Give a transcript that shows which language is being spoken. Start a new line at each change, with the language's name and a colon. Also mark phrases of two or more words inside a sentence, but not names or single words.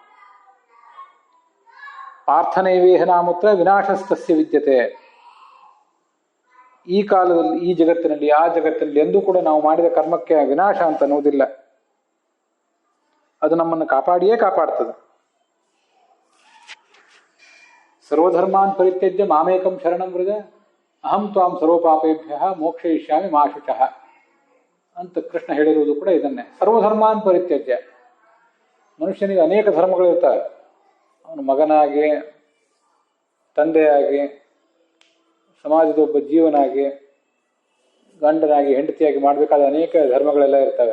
Sanskrit: ಪಾರ್ಥನೈವೇಹ ನಾಮುತ್ರ ವಿನಾಶಸ್ತಸ್ಯ ವಿದ್ಯತೆ.
Kannada: ಈ ಕಾಲದಲ್ಲಿ, ಈ ಜಗತ್ತಿನಲ್ಲಿ, ಆ ಜಗತ್ತಿನಲ್ಲಿ ಎಂದೂ ಕೂಡ ನಾವು ಮಾಡಿದ ಕರ್ಮಕ್ಕೆ ವಿನಾಶ ಅಂತ ಅನ್ನೋದಿಲ್ಲ. ಅದು ನಮ್ಮನ್ನು ಕಾಪಾಡಿಯೇ ಕಾಪಾಡ್ತದೆ.
Sanskrit: ಸರ್ವಧರ್ಮಾನ್ ಪರಿತ್ಯಜ್ಯ ಮಾಮೇಕಂ ಶರಣಂ ವ್ರಜ ಅಹಂ ತ್ವಾಂ ಸರ್ವಪಾಪೇಭ್ಯ ಮೋಕ್ಷಯಿಷ್ಯಾಮಿ ಮಾ ಶುಚಃ
Kannada: ಅಂತ ಕೃಷ್ಣ ಹೇಳಿರುವುದು ಕೂಡ ಇದನ್ನೇ.
Sanskrit: ಸರ್ವಧರ್ಮಾನ್ ಪರಿತ್ಯಜ್ಯ.
Kannada: ಮನುಷ್ಯನಿಗೆ ಅನೇಕ ಧರ್ಮಗಳಿರ್ತವೆ. ಅವನು ಮಗನಾಗಿ, ತಂದೆಯಾಗಿ, ಸಮಾಜದ ಒಬ್ಬ ಜೀವನಾಗಿ, ಗಂಡನಾಗಿ, ಹೆಂಡತಿಯಾಗಿ ಮಾಡಬೇಕಾದ ಅನೇಕ ಧರ್ಮಗಳೆಲ್ಲ ಇರ್ತವೆ.